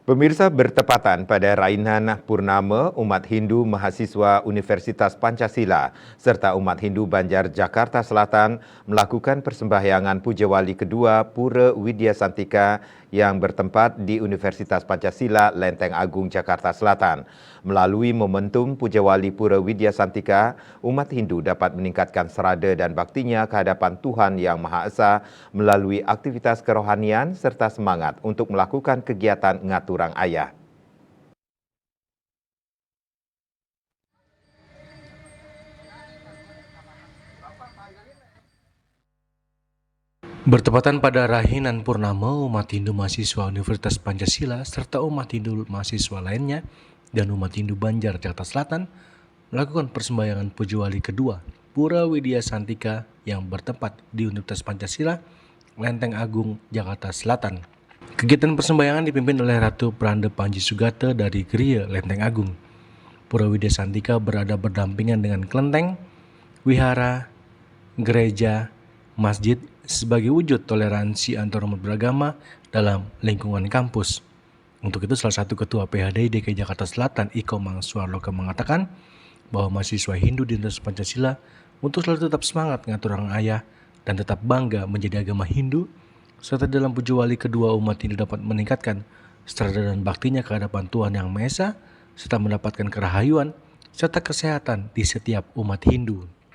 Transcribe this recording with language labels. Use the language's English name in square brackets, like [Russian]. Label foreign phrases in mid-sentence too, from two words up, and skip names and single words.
[Indonesian] Pemirsa, bertepatan pada Rainan Purnama Umat Hindu Mahasiswa Universitas Pancasila serta Umat Hindu Banjar Jakarta Selatan melakukan persembahyangan Puja Wali kedua Pura Widya Santika yang bertempat di Universitas Pancasila Lenteng Agung Jakarta Selatan. Melalui momentum Puja Wali Pura Widya Santika, umat Hindu dapat meningkatkan serada dan baktinya ke hadapan Tuhan Yang Maha Esa melalui aktivitas kerohanian serta semangat untuk melakukan kegiatan [Balinese] ngaturang ayah. [Indonesian] Bertepatan pada Rahinan Purnama, umat Hindu mahasiswa Universitas Pancasila serta umat Hindu mahasiswa lainnya dan umat Hindu Banjar Jakarta Selatan melakukan persembahyangan Puja Wali kedua Pura Widya Santika yang bertempat di Universitas Pancasila, Lenteng Agung, Jakarta Selatan. Kegiatan persembahyangan dipimpin oleh Ratu Pranda Panji Sugata dari Geria Lenteng Agung. Pura Widya Santika berada berdampingan dengan kelenteng, wihara, gereja, masjid sebagai wujud toleransi antarumat beragama dalam lingkungan kampus. Untuk itu, salah satu ketua PHDI DKI Jakarta Selatan, Iko Mangsuarloka, mengatakan bahwa mahasiswa Hindu di Universitas Pancasila untuk selalu tetap semangat [Balinese] ngaturang ayah [Indonesian] dan tetap bangga menjadi agama Hindu, serta dalam Puja Wali kedua umat Hindu dapat meningkatkan serada dan baktinya ke hadapan Tuhan Yang Maha Esa, serta mendapatkan kerahayuan serta kesehatan di setiap umat Hindu.